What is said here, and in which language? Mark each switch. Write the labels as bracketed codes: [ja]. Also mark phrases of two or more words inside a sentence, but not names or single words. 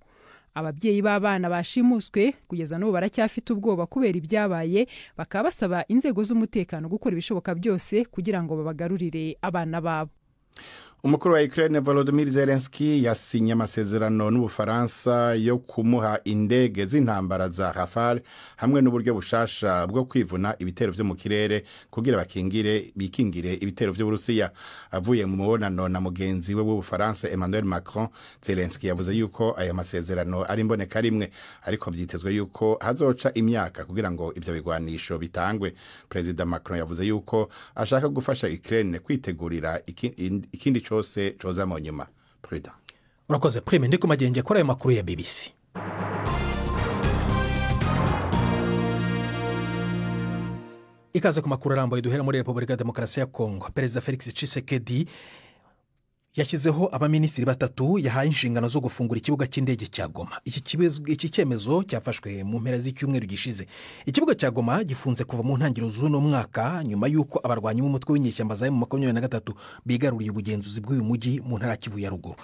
[rw] Ababyeyi b'abana bashimuswe kugeza n'ubu baracyafite ubwoba kubera ibyabaye bakaba basaba inzego z'umutekano gukora ibishoboka byose kugira ngo babagarurire abana babo. [rn] Umukuru wa Ukraine Volodymyr Zelensky yasinye amasezerano n'Ubufaransa yo kumuha indege z'intambara za Rafale hamwe n'uburyo bushasha bwo kwivuna ibitero vyo mu kirere kugira bikingire ibitero vy'Uburusiya. Avuye mu mubonano na mugenzi we w'Ubufaransa Emmanuel Macron, Zelensky yavuze yuko aya masezerano ari imboneka rimwe ariko byitezwe yuko hazoca imyaka kugira ngo ivyo bigwanisho bitangwe. President Macron yavuze yuko ashaka gufasha Ukraine kwitegurira ikindi cyose coza mu nyuma. Prudent. [rw] Urakoze Prime ndi kumagenge kuri ayo makuru ya BBC. Ikaze ku makuru arambuye duhera muri Repubulika ya Demokarasi ya Kongo. Perezida Felix Tshisekedi yashyizeho abaminisitiri batatu yahaye inshingano zo gufungura ikibuga cy'indege cya Goma. Iki cyemezo cyafashwe mu mpera z'icyumweru gishize. Ikibuga cya Goma gifunze kuva mu ntangiriro z'uno mwaka nyuma y'uko abarwanyi b'umutwe w'inyeshyamba za M23 bigaruriye ubugenzuzi bw'uyu mujyi mu ntara Kivu ya ruguru.